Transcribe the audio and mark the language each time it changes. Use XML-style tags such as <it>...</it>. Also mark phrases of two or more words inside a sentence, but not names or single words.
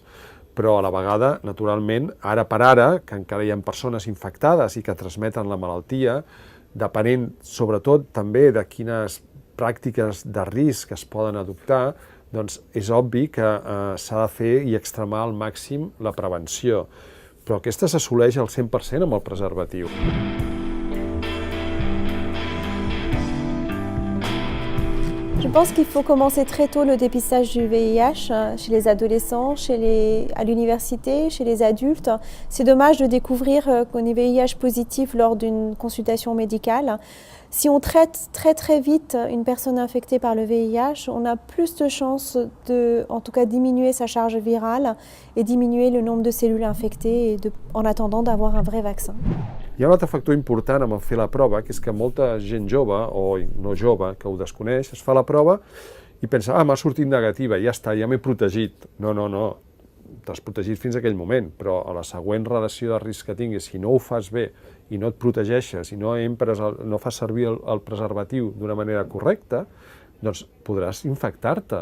<ca>Però a la vegada, naturalment, ara per ara, que encara hi ha persones infectades i que transmeten la malaltia, depenent sobretot també de quines pràctiques de risc es poden adoptar, doncs és obvi que s'ha de fer i extremar al màxim la prevenció. Però aquesta s'assoleix al 100% amb el preservatiu.</ca> <fr>Je pense qu'il faut commencer très tôt le dépistage du VIH chez les adolescents, à l'université, chez les adultes. C'est dommage de découvrir qu'on est VIH positif lors d'une consultation médicale. Si on traite très vite une personne infectée par le VIH, on a plus de chances de, en tout cas, diminuer sa charge virale et diminuer le nombre de cellules infectées en attendant d'avoir un vrai vaccin.</fr> <ca>Hi ha un altre factor important amb el fer la prova, que és que molta gent jove, o no jove, que ho desconeix, es fa la prova i pensa, m'ha sortit negativa, ja està, ja m'he protegit. No, t'has protegit fins a aquell moment, però a la següent relació de risc que tinguis, si no ho fas bé i no et protegeixes, i no fas servir el preservatiu d'una manera correcta, doncs podràs infectar-te.</ca>